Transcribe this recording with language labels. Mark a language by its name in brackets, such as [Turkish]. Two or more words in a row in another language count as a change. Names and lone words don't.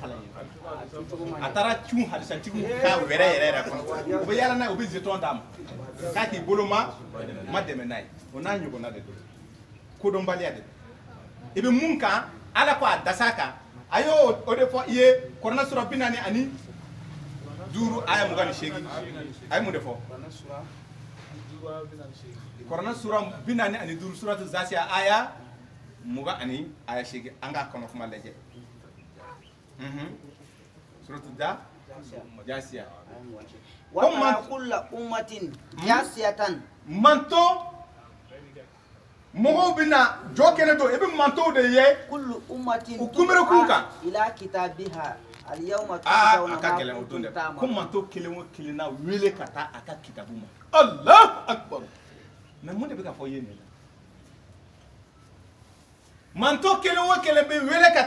[Bambara] kalan yen a taara cun hadisatigiw ka wɛrɛ yɛrɛ kɔnɔ u bɛ yaala n'a ye u bɛ jeton d'a ma k'a k'i bolo ma dɛmɛ n'a ye o n'a ɲɔgɔnna de don kodɔnbaliya de don i bɛ mun kan Ala ko a dasa kan a y'o o de fɔ i ye Kɔrɔnɛ sura 45 aya 28 a ye mun de fɔ Kɔrɔnɛ sura 45 suratu Zasiya aya 20 aya 8 an k'a kɔnɔ kuma lajɛ suratu Jasiya manto mɔgɔw bɛ na jɔ kɛnɛ to i bɛ mantow de ye u kunbere k'u kan a ka gɛlɛn o don dɛ ko manto kelen o kelen na wele ka taa a ka kitabu ma [Arabic] الله أكبر [Bambara] mais mun de bɛ ka fɔ yen nin manto kelen o kelen be wele ka